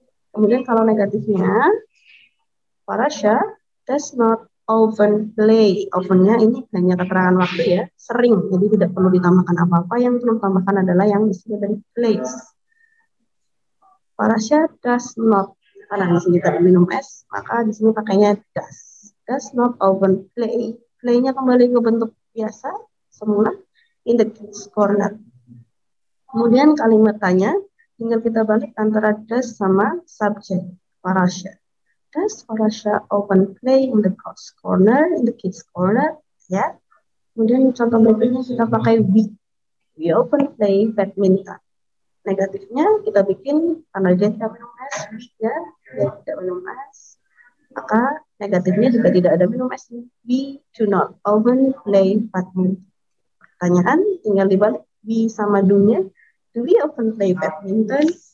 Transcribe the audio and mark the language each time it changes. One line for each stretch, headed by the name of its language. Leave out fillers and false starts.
Indonesian: Kemudian kalau negatifnya,
English: Farasha does not often play.
Indonesian: Often-nya ini hanya keterangan waktu ya, sering. Jadi tidak perlu ditambahkan apa-apa. Yang perlu ditambahkan adalah yang disebut dari plays. Farasha
English: does not,
Indonesian: karena di sini tadi minum es, maka di sini pakainya does.
English: Does not often play.
Indonesian: Play-nya kembali ke bentuk biasa, semula,
English: in the kids corner.
Indonesian: Kemudian kalimat tanya, tinggal kita balik antara does sama subject. Farasha.
English: Does Farasha often play in the corner, in the kids corner?
Indonesian: Ya. Kemudian contoh berikutnya kita pakai we.
English: We often play badminton.
Indonesian: Negatifnya kita bikin karena dia tidak minum es, B-nya dia tidak minum es, maka negatifnya juga tidak ada minum es.
English: We do not often play badminton.
Indonesian: Pertanyaan tinggal dibalik, we sama do-nya.
English: Do we often play badminton?